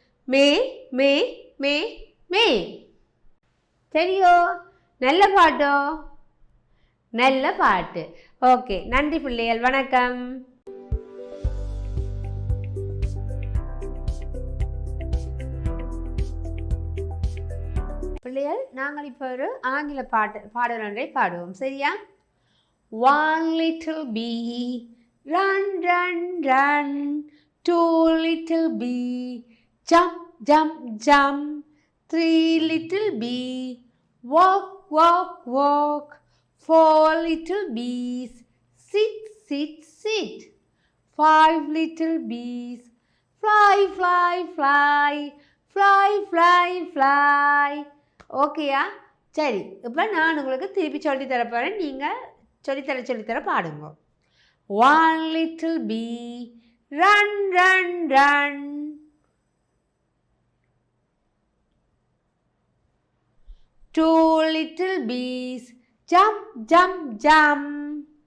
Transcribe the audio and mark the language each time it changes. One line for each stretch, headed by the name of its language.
Tamil: மே மே மே மே. சரியோ? நல்ல பாட்டோ? நல்ல பாட்டு. ஓகே, நன்றி பிள்ளைகள், வணக்கம். பிள்ளைகள், நாங்கள் இப்போ ஒரு ஆங்கில பாடல் ஒன்றை பாடுவோம், சரியா?
English: One little bee, run, run, run. Two little bee, jump, jump, jump. Three little bee, walk, walk, walk. Four little bees, sit, sit, sit. Five little bees, fly, fly, fly. Fly, fly, fly. ஓகேயா?
Tamil: சரி, இப்போ நான் உங்களுக்கு திருப்பி சொல்லி தரப்போகிறேன், நீங்கள் சொல்லித்தர பாடுங்க.
English: One little bee, run, run, run. Two little bees, jump, jump, jump.